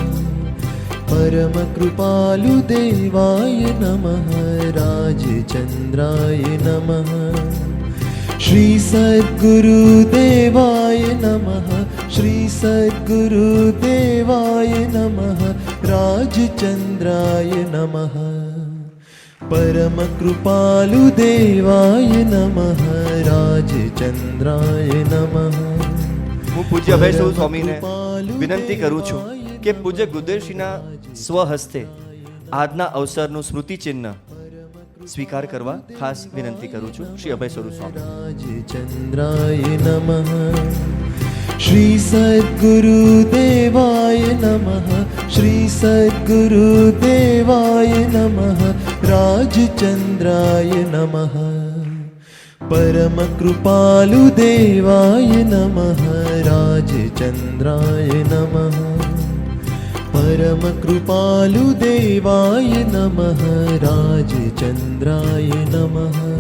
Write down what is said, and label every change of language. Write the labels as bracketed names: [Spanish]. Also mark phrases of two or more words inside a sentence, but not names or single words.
[Sanskrit] परमकृपालुदेवाय नमः राजचन्द्राय नमः श्री सद्गुरुदेवाय नमः श्री सद्गुरुदेवाय नमः राजचन्द्राय नमः परमकृपालुदेवाय नमः राजचन्द्राय नमः [Gujarati] હું પૂજ્ય અભય સ્વામીને વિનંતી કરું છું કે પૂજ્ય ગુરુદેવશ્રીના સ્વહસ્તે આજના અવસરનું સ્મૃતિચિહ્ન સ્વીકાર કરવા ખાસ વિનંતી કરું છું. શ્રી અભય સ્વરૂપ સ્વામી. [Sanskrit] राजचन्द्राय नमः श्री सद्गुरुदेवाय नमः श्री सद्गुरुदेवाय नमः राजचन्द्राय नमः परमकृपालुदेवाय नमः राजचन्द्राय नमः परमकृपालुदेवाय नमः राजचन्द्राय नमः